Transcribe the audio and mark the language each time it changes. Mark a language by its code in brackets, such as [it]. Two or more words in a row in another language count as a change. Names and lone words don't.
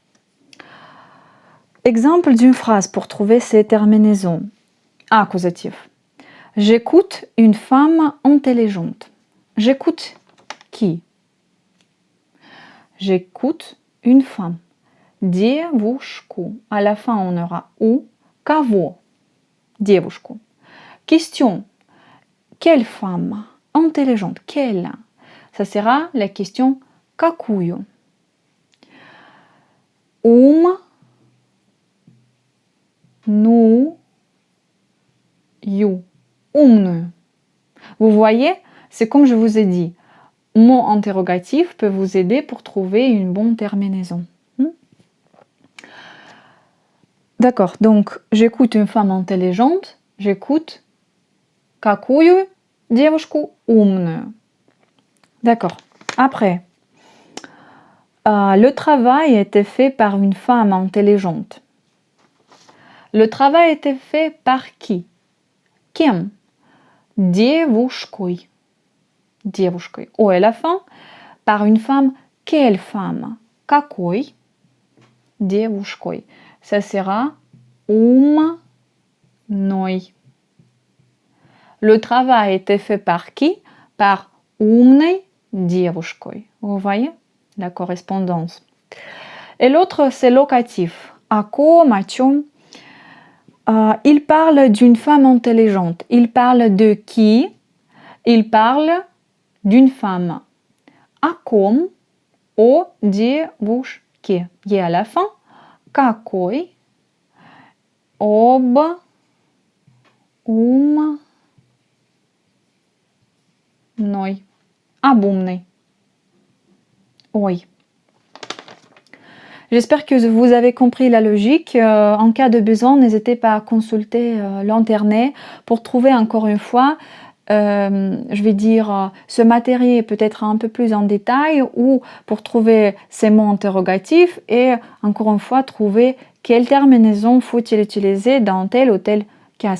[fr] Exemple d'une phrase pour trouver ces terminaisons. Accusatif. J'écoute une femme intelligente. J'écoute qui? J'écoute une femme. Девушку. À la fin, on aura ou. [ru] Кого? Девушку. [fr] Question. Quelle femme? Intelligente. Quelle? Ça sera la question какую. [ru] Умную. Умную. [fr] Vous voyez, c'est comme je vous ai dit. Mot interrogatif peut vous aider pour trouver une bonne terminaison. D'accord, donc j'écoute une femme intelligente, j'écoute [ru] какую девушку умную. [fr] D'accord. Après, le travail était fait par une femme intelligente. Le travail était fait par qui? [ru] Кем? Девушкой. Девушкой. О, [fr] à la fin, par une femme. Quelle femme? [ru] Какой? Девушкой. [fr] Ça sera умной. Le travail était fait par qui? [ru] Par умной девушкой. [fr] Vous voyez la correspondance. Et l'autre, c'est locatif. [ru] О ком, о чем? [fr] Il parle d'une femme intelligente. Il parle de qui? Il parle d'une femme. [ru] О ком? О девушке. И [fr] à la fin. [ru] Какой? Об умной. Об умной. [fr] Oui. J'espère que vous avez compris la logique. En cas de besoin, n'hésitez pas à consulter l'internet pour trouver encore une fois, je vais dire, ce matériel peut-être un peu plus en détail ou pour trouver ces mots interrogatifs et encore une fois trouver quelle terminaison faut-il utiliser dans tel ou tel cas.